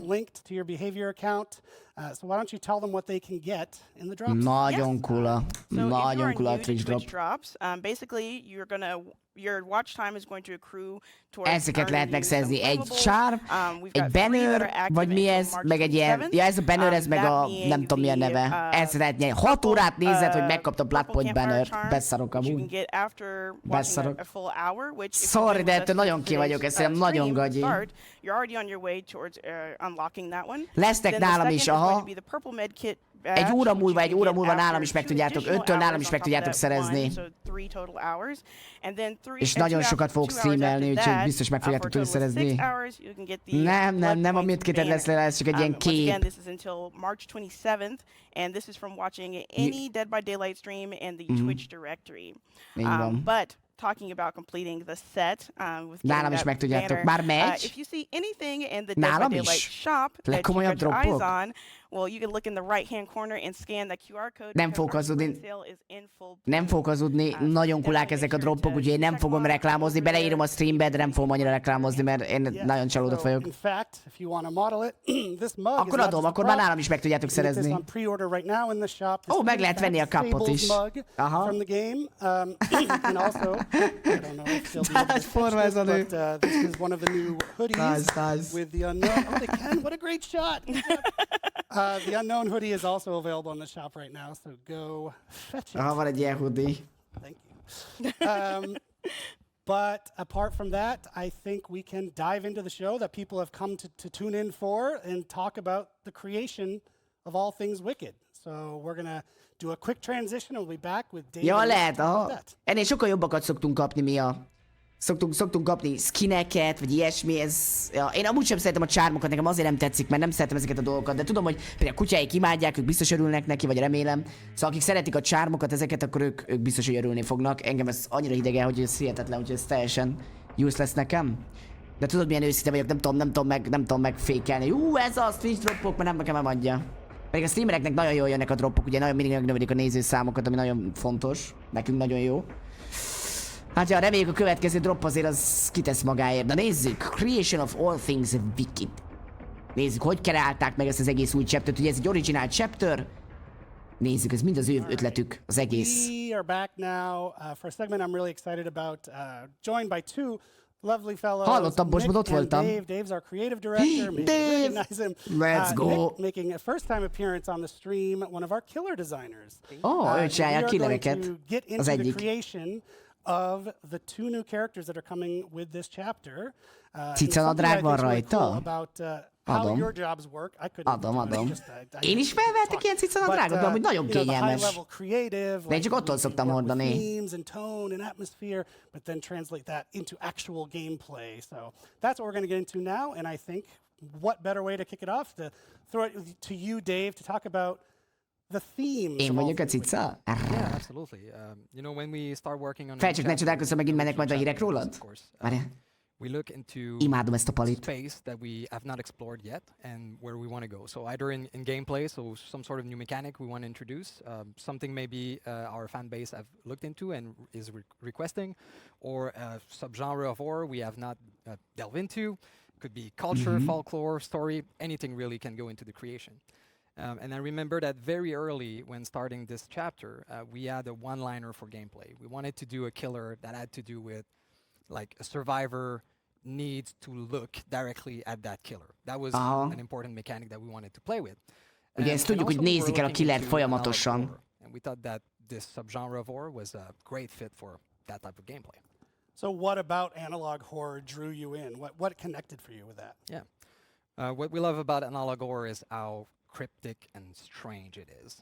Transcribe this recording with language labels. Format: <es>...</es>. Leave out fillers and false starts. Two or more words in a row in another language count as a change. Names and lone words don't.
<hu>azért.</hu> <en>linked to your behavior account. So why don't you tell them what they can get in the drops?</en> <hu>Nagyon cool.</hu> <en>So if</en> <hu>Nagyon</hu> <en>you</en> <hu>cool</hu> <en>are a new to Twitch drop. drops, basically your watch time is going to accrue towards</en> <hu>Ezeket lehet</hu> <en>earning you some</en> <hu>megszerzni. Egy</hu> <en>collectibles.</en> <hu>charm,</hu> <en>We've</en> <hu>egy</hu> <en>got 3 that</en> <hu>banner,</hu> <en>are active</en> <hu>vagy mi</hu> <en>until</en> <hu>ez,</hu> <en>March</en> <hu>meg egy ilyen...</hu> <en>27th.</en> <hu>Ja, ez a banner, ez meg</hu> <en>That</en> <hu>a...</hu> <en>being</en> <hu>Nem tudom milyen</hu> <en>the,</en> <hu>neve. Ez lehetne. 6 órát nézed, hogy megkaptam</hu> <en>purple</en> <hu>Bloodpoint</hu> <en>campfire</en> <hu>bannert.</hu> <en>charm,</en> <hu>Beszarok</hu> <en>which you can</en> <hu>amúgy.</hu> <en>get after watching</en> <hu>Beszarok.</hu> <en>a full hour, which if</en> <hu>Sorry,</hu> <en>you've</en> <hu>de</hu> <en>been</en> <hu>ettől</hu> <en>with us</en> <hu>nagyon ki</hu> <en>since</en> <hu>vagyok,</hu> <en>today's,</en> <hu>ez olyan nagyon</hu> <en>stream</en> <hu>gagyi.</hu> <en>start, you're already on your way towards unlocking that one.</en> <hu>Lesznek</hu> <en>Then the</en> <hu>nálam</hu> <en>second</en> <hu>is,</hu> <en>is going</en> <hu>aha.</hu> <en>to be the purple med kit</en> <hu>Egy óra</hu> <en>which</en> <hu>múlva,</hu> <en>you</en> <hu>egy</hu> <en>can</en> <hu>óra</hu> <en>get</en> <hu>múlva nálam</hu> <en>after</en> <hu>is meg</hu> <en>2</en> <hu>tudjátok,</hu> <en>additional</en> <hu>5-től nálam</hu> <en>hours</en> <hu>is</hu> <en>on</en> <hu>meg</hu> <en>top of</en> <hu>tudjátok</hu> <en>that</en> <hu>szerezni.</hu> <en>one, so 3 total hours. And then</en> <hu>És nagyon sokat fogok streamelni, úgyhogy biztos meg fogjátok tudni szerezni. Nem, a midkited lesz le, ez csak egy ilyen</hu> <en>Once again,</en> <hu>kép.</hu> <en>this is until March 27th, and this is from watching any Dead by Daylight stream and the Twitch directory.</en> <hu>Így van.</hu> <en>But talking about completing the set with</en> <hu>Nálam</hu> <en>getting</en> <hu>is</hu> <en>that</en> <hu>meg tudjátok.</hu> <en>banner,</en> <hu>Már megy?</hu> <en>if you see anything in the Dead</en> <hu>Nálam</hu> <en>by Daylight</en> <hu>is.</hu> <en>shop that you</en> <hu>Legkomolyabb</hu> <en>got your eyes</en> <hu>droppok?</hu> <en>on, well, you can look in the right-hand corner and scan that QR code.</en> <hu>Nem</hu> <en>because</en> <hu>fogok</hu> <en>our</en> <hu>hazudni.</hu> <en>spring sale is in full</en> <hu>Nem fogok hazudni, nagyon kulák ezek a droppok, úgyhogy én nem fogom reklámozni, beleírom a streambe, de nem fogom annyira reklámozni, mert én nagyon csalódott vagyok.</hu> <en>In fact, if you want to model it, this mug is</en> <hu>Akkor</hu> <en>not</en> <hu>adom,</hu> <en>just a</en> <hu>akkor már</hu> <en>prop.</en> <hu>nálam is meg tudjátok</hu> <en>You can get this</en> <hu>szerezni.</hu> <en>on pre-order right now in the shop. This</en> <hu>Ó, meg</hu> <en>is</en> <hu>lehet venni a</hu> <en>that</en> <hu>kapot</hu> <en>Sable's</en> <hu>is.</hu> <en>mug</en> <hu>Aha.</hu> <en>from the game. And also, I don't know if they'll be able to</en> <hu>Nagy forma</hu> <en>catch</en> <hu>ez a</hu> <en>this,</en> <hu>nő.</hu> <en>but this is one of the new hoodies Nice. with the unknown. Oh, they can! What a great shot! The unknown hoodie is also available in the shop right now, so go fetch it.</en> <hu>Aha, van egy ilyen hoodie.</hu> <en>Thank you. But apart from that, I think we can dive into the show that people have come to tune in for and talk about the creation of All Things Wicked. So we're going to do a quick transition and we'll be back with Dave.</en> <hu>Ja,</hu> <en>and</en> <hu>lehet,</hu> <en>talk about</en> <hu>aha.</hu> <en>that.</en> <hu>Ennél sokkal jobbakat szoktunk kapni mi a... Szoktunk kapni skineket, vagy ilyesmi, ez... Ja, én amúgy sem szeretem a csármokat, nekem azért nem tetszik, mert nem szeretem ezeket a dolgokat, de tudom, hogy például a kutyáik imádják, ők biztos örülnek neki, vagy remélem. Szóval akik szeretik a csármokat, ezeket, akkor ők biztos, hogy örülni fognak. Engem ez annyira idegen, hogy ez hihetetlen, hogy ez teljesen useless nekem. De tudod, milyen őszinte vagyok, nem tudom megfékelni. Ez a Twitch droppok, mert nem nekem adja. Pedig a streamereknek nagyon jól jönnek a droppok, ugye nagyon mindig növelik a nézőszámokat, ami nagyon fontos. Nekünk nagyon jó. Hát ja, reméljük a következő drop azért az kitesz magáért. Na nézzük, Creation of All Things Wicked. Nézzük, hogy kreálták meg ezt az egész új chaptert. Ugye ez egy original chapter. Nézzük, ez mind az ő ötletük, az egész.</hu> <en>We are back now for a segment I'm really excited about. Joined by two lovely fellows.</en> <hu>Hallottam, bocs,</hu> <en>Nick</en> <hu>ott</hu> <en>and</en> <hu>voltam.</hu> <en>Dave. Dave's our creative director. Maybe Dave! you recognize him. Let's go. Nick making a first-time appearance on the stream. One of our killer designers.</en> <hu>Ő</hu> <en>And</en> <hu>csinálja</hu> <en>we</en> <hu>a</hu> <en>are going</en> <hu>killereket.</hu> <en>to get</en> <hu>Az</hu> <en>into the</en> <hu>egyik.</hu> <en>creation of the two new characters that are coming with this chapter. And</en> <hu>Cicanadrág</hu> <en>something that I</en> <hu>van</hu> <en>think is really cool</en> <hu>rajta?</hu> <en>about how</en> <hu>Adom.</hu> <en>your jobs work. I couldn't do it.</en> <hu>Adom.</hu> <en>I</en> <hu>Én is felvettek ilyen cicanadrágot, de amúgy nagyon kényelmes. De én csak attól szoktam hordani.</hu> <en>Themes and tone and atmosphere, but then translate that into actual gameplay. So that's what we're going to get into now, and I think what better way to kick it off to throw it to you, Dave, to talk about the themes.</en> <hu>Én</hu> <en>of All</en> <hu>vagyok a</hu> <en>Things Wicked.</en> <hu>cica?</hu> <en>Yeah, absolutely. You know, when we start working on a</en> <hu>Fel csak ne</hu> <en>chapter,</en> <hu>csodálkozz, megint mennek majd a hírek</hu> <en>chapters,</en> <hu>rólad?</hu> <en>of course,</en> <hu>Várjál,</hu> <en>we look into</en> <hu>imádom ezt a palit.</hu> <en>space that we have not explored yet and where we want to go. So either in gameplay, so some sort of new mechanic we want to introduce, something maybe our fan base have looked into and is requesting, or a subgenre of horror we have not delved into. Could be culture, folklore, story, anything really can go into the creation. And I remember that very early when starting this chapter, we had a one-liner for gameplay. We wanted to do a killer that had to do with like a survivor needs to look directly at that killer. That was an important mechanic that we wanted to play with.</en> <hu>Ugye ezt tudjuk, hogy</hu> <en>also we</en> <hu>nézni</hu> <en>were</en> <hu>kell a</hu> <en>looking</en> <hu>killert</hu> <en>into analog</en> <hu>folyamatosan.</hu> <en>horror, and we thought that this subgenre of horror was a great fit for that type of gameplay. So what about analog horror drew you in? What connected for you with that? Yeah. What we love about analog horror is how cryptic and strange it is.</en>